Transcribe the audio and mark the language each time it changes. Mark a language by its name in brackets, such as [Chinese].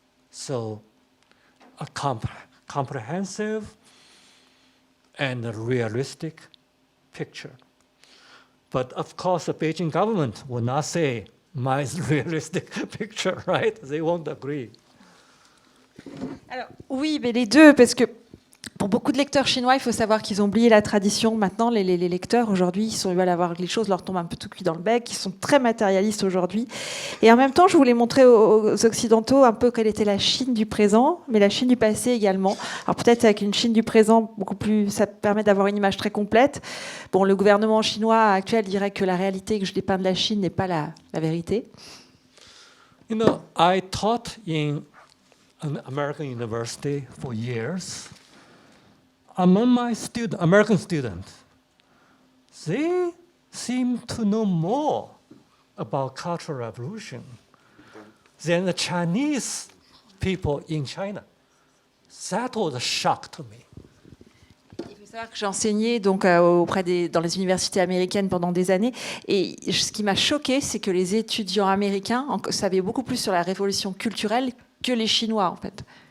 [English] So, a comprehensive and a realistic picture. But of course, the Beijing government will not say my realistic picture, right? They won't agree. [French] Alors, oui, mais les deux, parce que pour beaucoup de lecteurs chinois, il faut savoir qu'ils ont oublié la tradition. Maintenant, les lecteurs, aujourd'hui, ils veulent avoir les choses leur tombent un peu tout cuit dans le bec. Ils sont très matérialistes aujourd'hui. Et en même temps, je voulais montrer aux Occidentaux un peu quelle était la Chine du présent, mais la Chine du passé également. Alors peut-être avec une Chine du présent beaucoup plus, ça permet d'avoir une image très complète. Bon, le gouvernement chinois actuel dirait que la réalité que je dépeins de la Chine n'est pas la vérité. [English] I taught in an American university for years. Among my American students, they seem to know more about Cultural Revolution than the Chinese people in China. That was a shock to me. [French] Il faut savoir que j'ai enseigné donc, dans les universités américaines pendant des années. Et ce qui m'a choqué, c'est que les étudiants américains savaient beaucoup plus sur la révolution culturelle que les Chinois, en fait.